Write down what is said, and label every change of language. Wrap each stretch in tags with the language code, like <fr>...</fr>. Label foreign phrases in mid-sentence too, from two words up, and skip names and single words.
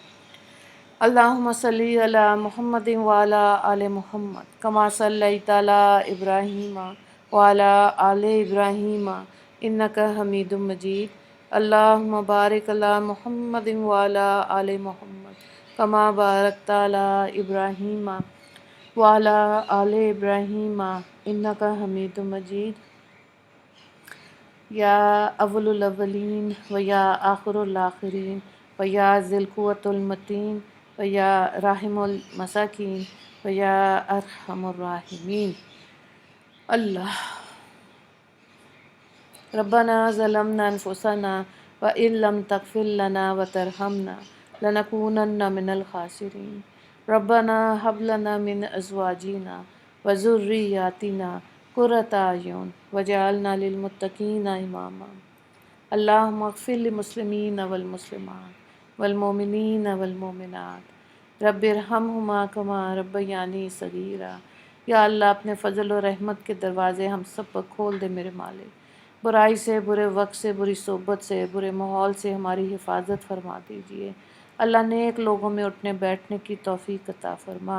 <ar>اللہم صلی علی محمد وعلی آل محمد کما صلیت علی ابراہیم وعلی آل ابراہیم انک حمید مجید۔ اللہم بارک علی محمد وعلی آل محمد کما بارکت علی ابراہیم وعلی آل ابراہیم انک حمید مجید۔ یا اول الاولین و یا آخر الآخرین و یا ذی القوۃ المتین و یا راحم المساکین و یا ارحم الراحمین۔ اللہ ربنا ظلمنا انفسنا وان لم تغفر لنا وترحمنا لنکونن من الخاسرین۔ ربنا هب لنا من ازواجنا وذریاتنا قرۃ اعین واجعلنا للمتقین اماما۔ اللہم اغفر للمسلمین والمسلمات والمؤمنین والمؤمنات رب ارحمہما کما ربیانی صغیرا۔</ar> <ur>یا اللہ اپنے فضل و رحمت کے دروازے ہم سب پر کھول دے میرے مالک۔ برائی سے، برے وقت سے، بری صحبت سے، برے ماحول سے ہماری حفاظت فرما دیجیے۔ اللہ نیک لوگوں میں اٹھنے بیٹھنے کی توفیق عطا فرما۔</ur>